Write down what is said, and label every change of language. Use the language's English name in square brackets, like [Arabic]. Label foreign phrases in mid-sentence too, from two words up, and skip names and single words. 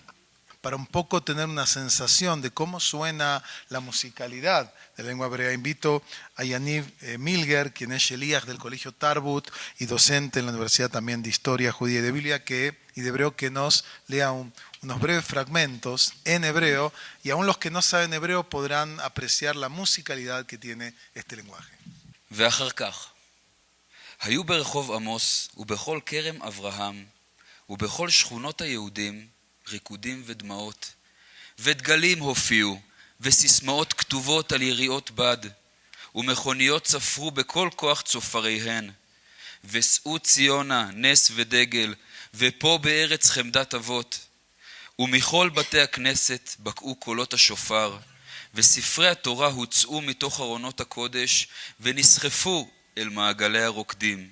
[Spanish] Para un poco tener una sensación de cómo suena la musicalidad de la lengua hebrea, invito a Yaniv Milger, quien es sheliach del Colegio Tarbut y docente en la Universidad también de Historia Judía y de Biblia y de Hebreo, que nos lea unos breves fragmentos en hebreo, y aún los que no saben hebreo podrán apreciar la musicalidad que tiene este lenguaje. [Hebrew] ואחר כך, היו ברחוב עמוס ובכל כרם אברהם ובכל שכונות היהודים ריקודים ודמעות, ודגלים הופיעו, וסיסמאות כתובות על יריעות בד, ומכוניות צפרו בכל כוח צופריהן, ושאו ציונה נס ודגל, ופה בארץ חמדת אבות, ומכל בתי הכנסת בקעו קולות השופר, וספרי התורה הוצאו מתוך ארונות הקודש, ונסחפו אל מעגלי הרוקדים.